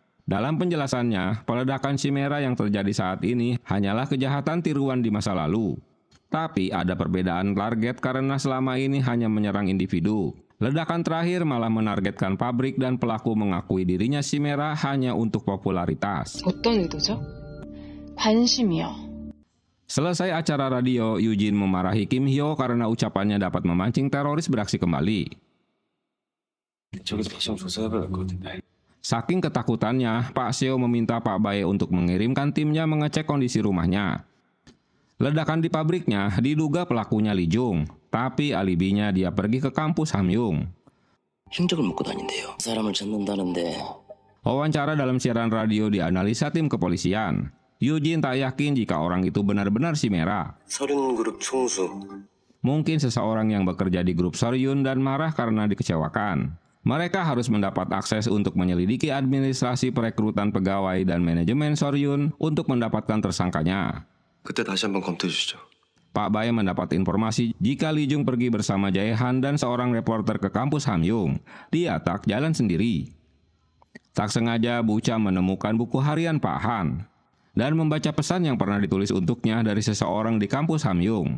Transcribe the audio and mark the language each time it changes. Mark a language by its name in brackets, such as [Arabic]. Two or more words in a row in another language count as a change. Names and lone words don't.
[Indonesian] Dalam penjelasannya, peledakan Chimera yang terjadi saat ini hanyalah kejahatan tiruan di masa lalu. Tapi ada perbedaan target karena selama ini hanya menyerang individu. Ledakan terakhir malah menargetkan pabrik dan pelaku mengakui dirinya Chimera hanya untuk popularitas. [Korean] 어떤 의도죠? 관심이요. [Indonesian] Selesai acara radio, Yujin memarahi Kim Hyo karena ucapannya dapat memancing teroris beraksi kembali. [Korean] 저기서 다시 한번 조사해봐야 할 것 같은데. [Indonesian] Saking ketakutannya, Pak Seo meminta Pak Bae untuk mengirimkan timnya mengecek kondisi rumahnya. Ledakan di pabriknya diduga pelakunya Lee Jung, tapi alibinya dia pergi ke kampus Hamyung. [Korean] 행적을 묻고 다닌대요. 사람을 찾는다는데. [Indonesian] Wawancara dalam siaran radio dianalisa tim kepolisian. Yujin tak yakin jika orang itu benar-benar Chimera. [Korean] 서륜 그룹 총수. [Indonesian] Mungkin seseorang yang bekerja di grup Soryun dan marah karena dikecewakan. Mereka harus mendapat akses untuk menyelidiki administrasi perekrutan pegawai dan manajemen Soryun untuk mendapatkan tersangkanya. [Korean] 그때 다시 한번 검토해 주시죠. [Indonesian] Pak Bae mendapat informasi jika Lee Jung pergi bersama Jaehan dan seorang reporter ke kampus Hamyung. Dia tak jalan sendiri. Tak sengaja Bucha menemukan buku harian Pak Han dan membaca pesan yang pernah ditulis untuknya dari seseorang di kampus Hamyung.